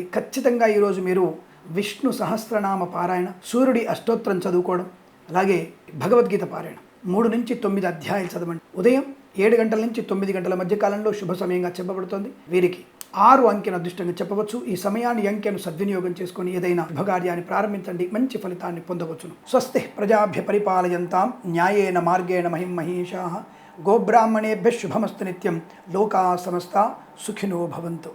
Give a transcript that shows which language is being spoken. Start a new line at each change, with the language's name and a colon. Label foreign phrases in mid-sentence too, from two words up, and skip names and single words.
Telugu: ఖచ్చితంగా ఈరోజు మీరు విష్ణు సహస్రనామ పారాయణ, సూర్యుడి అష్టోత్తరం చదువుకోవడం, అలాగే భగవద్గీత పారాయణ 3 నుంచి 9 అధ్యాయాలు చదవండి. ఉదయం 7 గంటల నుంచి 9 గంటల మధ్య కాలంలో శుభ సమయంగా చెప్పబడుతుంది. వీరికి 6 అంకెను అదృష్టంగా చెప్పవచ్చు. ఈ సమయాన్ని అంకెను సద్వినియోగం చేసుకొని ఏదైనా శుభకార్యాన్ని ప్రారంభించండి. మంచి ఫలితాన్ని పొందవచ్చును.
Sanskrit: స్వస్తి ప్రజాభ్య పరిపాలయంతాం న్యాయేన మార్గేణ మహిం మహీషాః. గోబ్రాహ్మణేభ్యః శుభమస్తు నిత్యం. లోకా సమస్తా సుఖినో భవంతు.